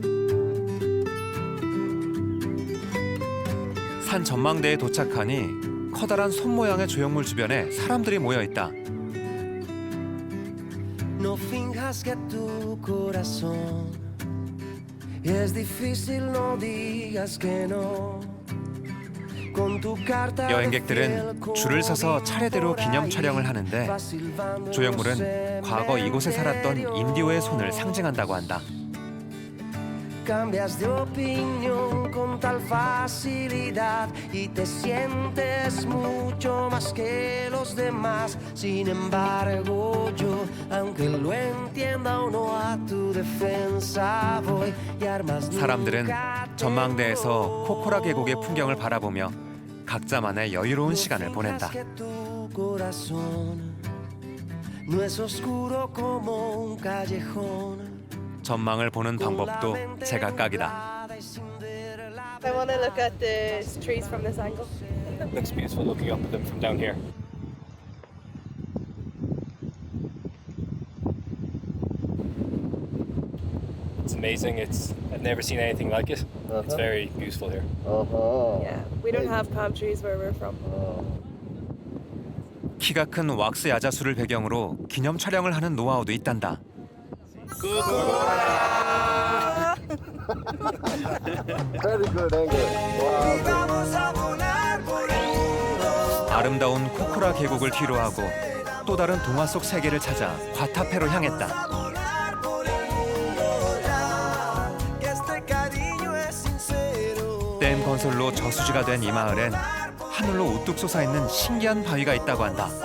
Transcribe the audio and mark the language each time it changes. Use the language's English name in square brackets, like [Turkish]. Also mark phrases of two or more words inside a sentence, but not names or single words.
[Korean] 산 전망대에 도착하니 커다란 손 모양의 조형물 주변에 사람들이 모여 있다. [Spanish] No finjas que tu corazón es difícil, no digas que no. [Korean] 여행객들은 줄을 서서 차례대로 기념 촬영을 하는데 조형물은 과거 이곳에 살았던 인디오의 손을 상징한다고 한다. [Spanish] Cambias de opinión con tal facilidad y te sientes mucho más que los demás. Sin embargo, yo, aunque lo entienda o no, a tu defensa voy y armas. [Korean] 사람들은 전망대에서 코코라 계곡의 풍경을 바라보며 각자만의 여유로운 시간을 보낸다. [Spanish] No es oscuro como un callejón. [Korean] 전망을 보는 방법도 제각각이다. [English] I want to look at the trees from this angle. Looks beautiful looking up at them from down here. It's amazing. I've never seen anything like it. It's very beautiful here. Yeah, we don't have palm trees where we're from. [Korean] 키가 큰 왁스 야자수를 배경으로 기념 촬영을 하는 노하우도 있단다. [English] Very good angle. [Korean] 아름다운 코코라 계곡을 뒤로하고 또 다른 동화 속 세계를 찾아 과타페로 향했다. 댐 건설로 저수지가 된 이 마을엔 하늘로 우뚝 솟아있는 신기한 바위가 있다고 한다.